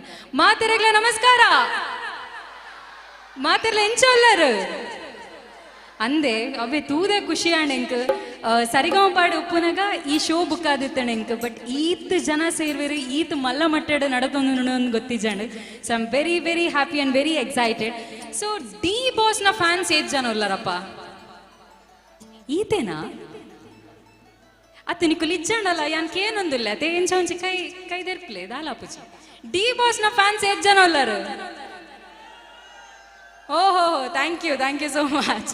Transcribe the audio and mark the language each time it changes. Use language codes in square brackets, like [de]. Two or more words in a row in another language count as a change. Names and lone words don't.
[tcy] ಮಾತೆರೆಗ್ಲ ನಮಸ್ಕಾರ. ಮಾತೆರ್ಲ ಎಂಚೋಲ್ಲರು ಅಂದೆ ಅವೇ ತೂದೆ ಖುಷಿ ಆಣೆಂಕ್ ಸರಿಗಮಪಾಡು ಉಪ್ಪುನಾಗ ಈ ಶೋ ಬುಕ್ ಆದಿತ್ತಣೆಂಕ್. ಬಟ್ ಈತ್ ಜನ ಸೇರ್ವೇರಿ ಈತ್ ಮಲ್ಲ ಮಟ್ಟೆಡ್ ನಡತೊಂದು ಗೊತ್ತಿಜಂಡ್. [en] so I am very very happy and very excited. [tcy] ಸೊ ಡಿ ಬಾಸ್ ನ ಫ್ಯಾನ್ಸ್ ಏತ್ ಜನ ಉಲ್ಲರಪ್ಪ ಈತೇನಾ ಅತ್ತ ನಿಕ್ಕುಲ್ ಇಜ್ಜಂಡಲ್ಲ ಯಾನ್ಕೇನೊಂದಿಲ್ಲ ಅದೇ ಎಂಚ ಒಂಚಿ ಕೈದೆರ್ಪ್ಲೆ ದಾಲಾಪುಜಿ. ಡಿ ಬಾಸ್ ನ ಫ್ಯಾನ್ಸ್ ಏತ್ ಜನ ಉಲ್ಲರು? [en] oho thank you so much.